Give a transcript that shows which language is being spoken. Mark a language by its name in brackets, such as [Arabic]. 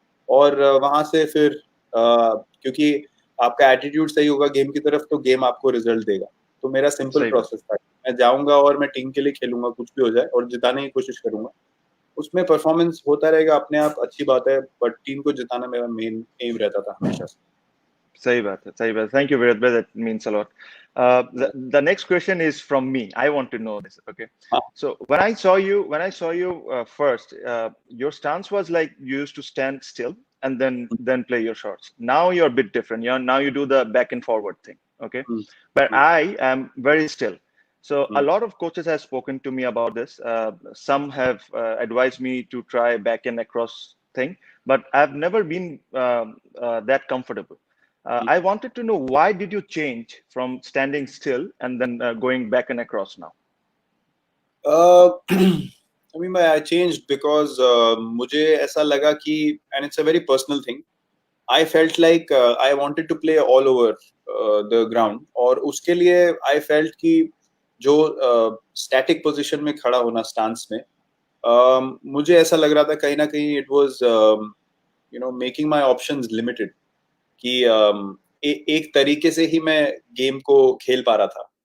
[Hindi] और वहां से फिर क्योंकि आपका एटीट्यूड सही होगा गेम की तरफ तो गेम आपको रिजल्ट देगा. तो मेरा सिंपल सही बात, प्रोसेस था, मैं जाऊंगा और मैं टीम के लिए खेलूंगा, कुछ भी हो जाए, और जिताने की कोशिश करूंगा. उसमें परफॉर्मेंस होता रहेगा अपने आप, अच्छी बात है, बट टीम को जिताना मेरा मेन एम रहता था हमेशा से. सही बात है, सही बात. [English] Thank you, Virat bhai. That means a lot. The next question is from me. I want to know this. Okay. हाँ. So when I saw you first, your stance was like you used to stand still and then play your shots. Now you're a bit different. Now you do the back and forward thing. Okay. Hmm, But hmm, I am very still. So a hmm, lot of coaches have spoken to me about this. Some have advised me to try back and across thing, but I've never been that comfortable. Hmm. I wanted to know, why did you change from standing still and then going back and across now? I mean, I changed because [Hindi] मुझे ऐसा लगा कि, [English] and it's a very personal thing, I felt like I wanted to play all over the ground. [Hindi] और उसके लिए I felt कि जो static position में खड़ा होना stance में, मुझे ऐसा लग रहा था कहीं ना कहीं [English] it was making my options limited. [Hindi] कि एक तरीके से ही मैं गेम को खेल पा रहा था.